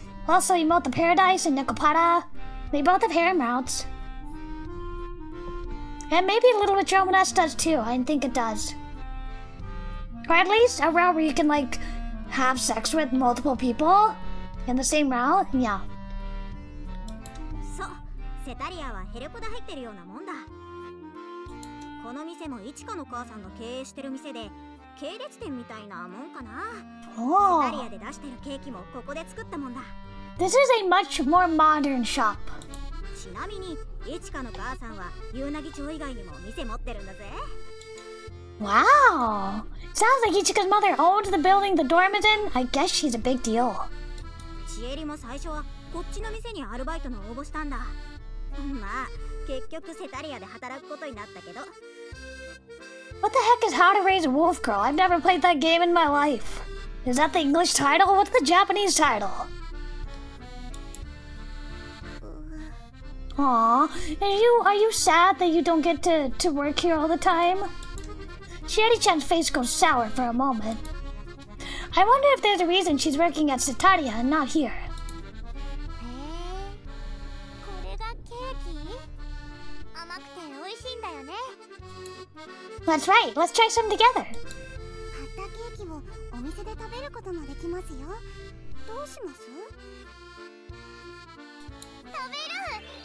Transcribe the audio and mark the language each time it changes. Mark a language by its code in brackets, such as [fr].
[en] Also Emote the Paradise and Nekopara. They both have harem routes. And maybe Little Witch Romanesque does too. I think it does. Or at least a route where you can like have sex with multiple people in the same route. Yeah. [ja] So, セタリアはヘルプで入ってるようなもんだ。この店もイチカの母さんが経営してる店で、系列店みたいなもんかな。セタリアで出してるケーキもここで作ったもんだ。 [en] This is a much more modern shop. [ja] ちなみに、イチカの母さんはユウナギ町以外にも店持ってるんだぜ。 [en] Wow! Sounds like Ichika's mother owns the building the dorm is in. I guess she's a big deal. [ja] ちえりも最初はこっちの店にアルバイトの応募したんだ。まあ、結局セタリアで働くことになったけど。 [en] What the heck is How to Raise a Wolf Girl? I've never played that game in my life. Is that the English title? What's the Japanese title? Aww, are you sad that you don't get to work here all the time? Cherry-chan's face goes sour for a moment. I wonder if there's a reason she's working at Setaria and not here. [ja] へえ、これがケーキ？甘くて美味しいんだよね。 [en] That's right. Let's try some together. [ja] 買ったケーキをお店で食べることもできますよ。どうします？食べる！